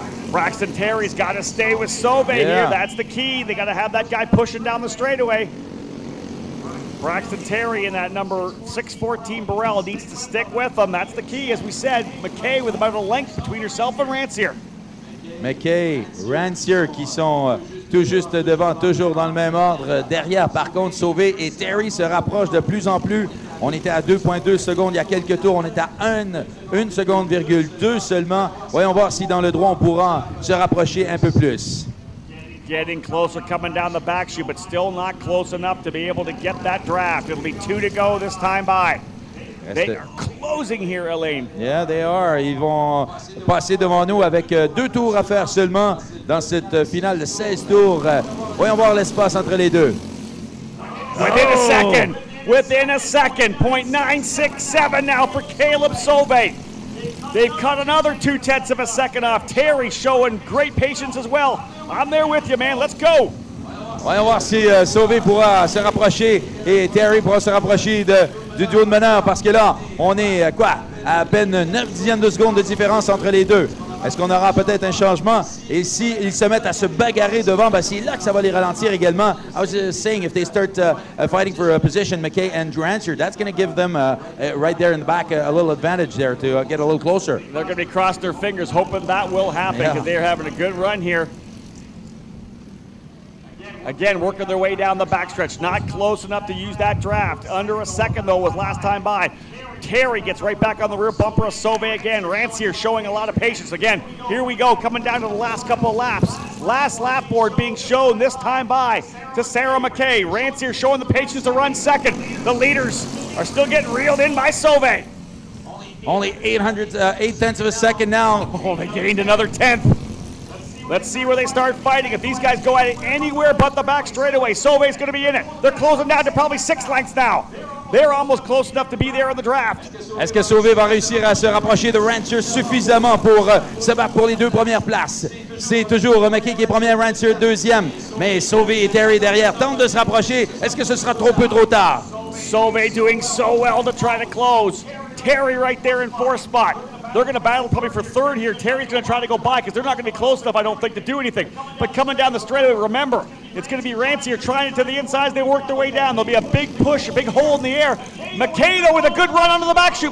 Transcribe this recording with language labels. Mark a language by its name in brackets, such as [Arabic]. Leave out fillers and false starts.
[English] Braxton Terry's got to stay with Sauvé here. That's the key. They got to have that guy pushing down the straightaway. Braxton Terry and that number 614 Burrell needs to stick with them. That's the key, as we said. McKay with about a length between herself and Rancier. [French] McKay, Rancier qui sont tout juste devant, toujours dans le même ordre. Derrière, par contre, Sauvé et Terry se rapprochent de plus en plus. On était à 2.2 secondes il y a quelques tours. On est à 1 seconde,2 seulement. Voyons voir si dans le droit, on pourra se rapprocher un peu plus. [English] Getting closer, coming down the back chute, but still not close enough to be able to get that draft. It'll be 2 to go this time by. They are closing here, Elaine. Yeah, they are. [French] Ils vont passer devant nous avec 2 tours à faire seulement dans cette finale de 16 tours. Voyons voir l'espace entre les deux. [English] Within a second. Within a second. 0.967 now for Caleb Sauvé. They've cut another 0.2 of a second off. Terry showing great patience as well. I'm there with you, man. Let's go. [French] Voyons voir si Sauvé pourra se rapprocher et Terry pourra se rapprocher du duo de meneurs parce que là, on est à peine 9/10 de seconde de différence entre les deux. Est-ce qu'on aura peut-être un changement? Et s'ils se mettent à se bagarrer devant, ben c'est là que ça va les ralentir également. [English] I was just saying, if they start fighting for a position, McKay and Rancier, that's going to give them right there in the back a little advantage there to get a little closer. They're going to be crossing their fingers hoping that will happen because they're having a good run here. Again, working their way down the backstretch. Not close enough to use that draft. Under a second, though, was last time by. Terry gets right back on the rear bumper of Sauvé again. Rancier showing a lot of patience. Again, here we go, coming down to the last couple of laps. Last lap board being shown this time by to Sarah McKay. Rancier showing the patience to run second. The leaders are still getting reeled in by Sauvé. Only 0.8 of a second now. Oh, they gained another 10th. Let's see where they start fighting. If these guys go at it anywhere but the back straightaway, Sauvé's going to be in it. They're closing down to probably 6 lengths now. They're almost close enough to be there in the draft. [French] Est-ce que Sauvé va réussir à se rapprocher de Rancier suffisamment pour se battre pour les 2 premières places? C'est toujours McKay qui est premier, Rancier deuxième. Mais Sauvé et Terry derrière tentent de se rapprocher. Est-ce que ce sera trop peu trop tard? [English] Sauvé doing so well to try to close. Terry right there in 4th spot. They're going to battle probably for third here. Terry's going to try to go by because they're not going to be close enough, I don't think, to do anything. But coming down the straightaway, remember, it's going to be Rancier trying it to the inside as they work their way down. There'll be a big push, a big hole in the air. McKay, though, with a good run onto the back chute.